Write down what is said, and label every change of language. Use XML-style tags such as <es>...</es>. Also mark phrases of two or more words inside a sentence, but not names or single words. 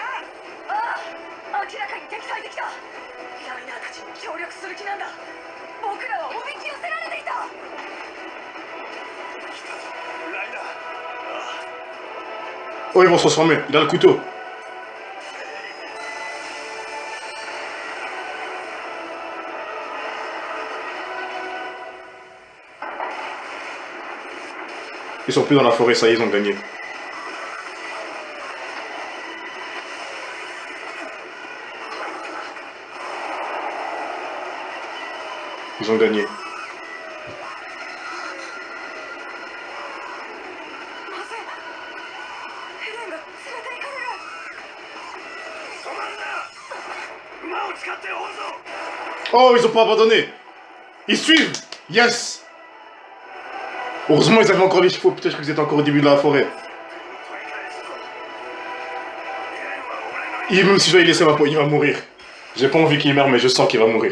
<ja>ああ、明らかに敵対的だ。ライナーたちに協力する気なんだ。僕らはおびき寄せられていた。ライナー。ああ。</ja> <fr>Oh, ils vont se transformer. Il a le couteau. Ils sont plus dans la forêt, ça y est, ils ont gagné. Ils ont gagné.</fr> <ja>なぜヘレンが連れて行かれる。止まるな。馬を使って追うぞ。</ja> <fr>Oh, ils ont pas abandonné. Ils suivent. Yes. Heureusement, ils avaient encore les chevaux. Putain, je crois qu'ils étaient encore au début de la forêt. Et même si je dois y laisser ma peau, il va mourir. J'ai pas envie qu'il meure, mais je sens qu'il va mourir.</fr>